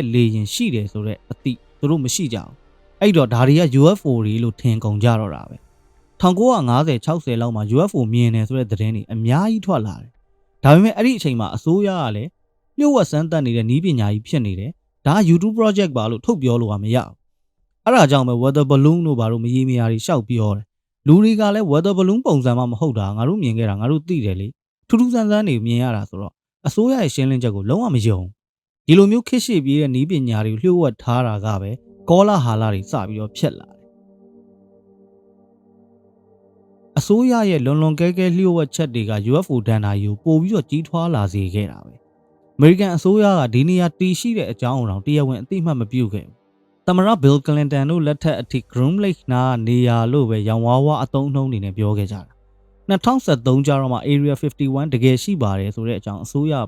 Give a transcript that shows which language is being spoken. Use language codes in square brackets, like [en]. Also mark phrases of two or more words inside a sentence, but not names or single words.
[my] လေယာဉ်ရှိတယ်ဆိုတော့အသိသူတို့မရှိကြဘူးအဲ့တော့ဒါတွေက UFO တွေလို့ထင်ကုန်ကြတော့တာပဲ1950 60လောက်မှာ UFO မြင်တယ်ဆိုတဲ့သတင်းတွေ အများကြီးထွက်လာတယ်ဒါပေမဲ့အဲ့ဒီအချိန်မှာအစိုးရကလည်းလျှို့ဝှက်စမ်းသပ်နေတဲ့နည်းပညာကြီးဖြစ်နေတယ်ဒါ [en] YouTube project [my] ပါလို့ထုတ်ပြောလို့မရဘူးအဲ့ဒါကြောင့်ပဲ [en] weather balloon [my] တို့ဘာလို့မရေမရာတွေရှောက်ပြောတယ်လူတွေကလည်း [en] weather balloon [my] ပုံစံမှမဟုတ်တာငါတို့မြင်ခဲ့တာငါတို့သိတယ်လေထူးထူးဆန်းဆန်းတွေမြင်ရတာဆိုတော့အစိုးရရဲ့ရှင်းလင်းချက်ကိုလုံးဝမယုံဒီလိုမျိုးခက်ရှေ့ပြေးတဲ့နည်းပညာတွေလျှို့ဝှက်ထားတာကပဲကောလာဟာလာတွေစပြီးတော့ဖြစ်လာတယ် အစိုးရရဲ့လွန်လွန်ကဲကဲလျှို့ဝှက်ချက်တွေက UFO ဒဏ္ဍာရီကိုပို့ပြီးတော့ကြီးထွားလာစေခဲ့တာပဲအမေရိကန်အစိုးရကဒီနေရာတည်ရှိတဲ့အကြောင်းအရာတရားဝင်အသိမှတ်မပြုခဲ့ဘူးသမ္မတ Bill Clinton တို့လက်ထက်အထိ Groom Lake နားနေရာလို့ပဲရောင်ဝါးဝါအသုံးအနှုန်းတွေနဲ့ပြောခဲ့ကြတာ 2013ကျတော့မှ Area 51တကယ်ရှိပါတယ်ဆိုတဲ့အကြောင်းအစိုးရပ